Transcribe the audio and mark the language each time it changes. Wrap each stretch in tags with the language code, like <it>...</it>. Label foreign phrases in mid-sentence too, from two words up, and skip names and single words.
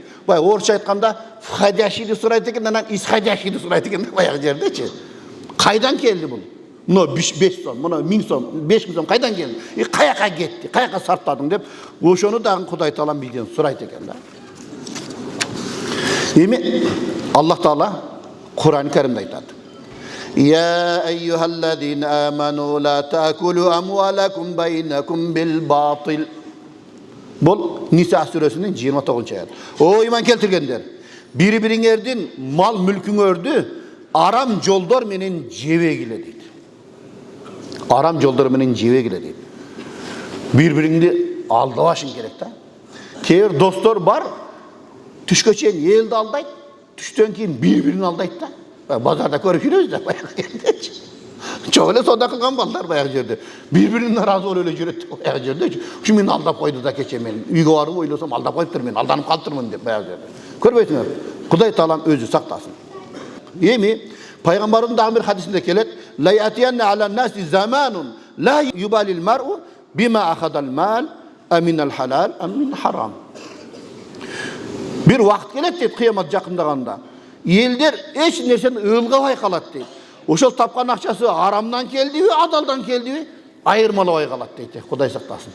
<ky>Бай орусча айтканда входящийди сурайт экен, анан исходящийди сурайт экен баягы жердечи. Кайдан келди бул? Мына 5 сом, мына 1000 сом, 5000 сом кайдан келди? Каяка кетти? Каяка сартадың деп, ошону дагы Кудай Таалам бизден сурайт экен да. Эми Аллах Таала Кур'ан-ы Каримде айтат.</ky> <ar>يا أيها الذين آمنوا لا تأكلوا أموالكم بينكم بالباطل.</ar> <kk>Бұл Ниса сүресінің 29 аят. О иман келтіргендер,</kk> <ky>бири-бириңердин мал мүлкүңөрдү арам жолдор менен жебегиле дейт. Арам жолдор менен жебегиле дейт. Бири-бириңди алдабашың керек да. Кээ бир достор бар, түшкө чейин элди алдайт, түштөн кийин бири-бирин алдайт да. Базарда көрүп жүрөбүз да баягы жерде. Чоң эле соода кылган балдар баягы жерде. Бири-бирине наразы болуп эле жүрөт баягы жерде. Ушу мени алдап койду да кече, мен үйгө барып ойлосом алдап коюптур, мен алданып калыптырмын деп баягы жерде. Көрбөйсүңөр? Кудай Таалам өзү сактасын. Эми пайгамбардын дагы бир хадисинде келет:</ky> <ar>"لا يأتين على الناس زمان لا يبالي المرء بما أخذ المال أمن الحلال أمن الحرام."</ar> <ky>Бир вакыт келет дейт, кыямат жакындаганда. Елдер эч нерсени ылгабай калат дейт. Ошол тапкан акчасы арамдан келдиби, адалдан келдиби, айырмалабай калат дейт. Кудай сактасын.</ky>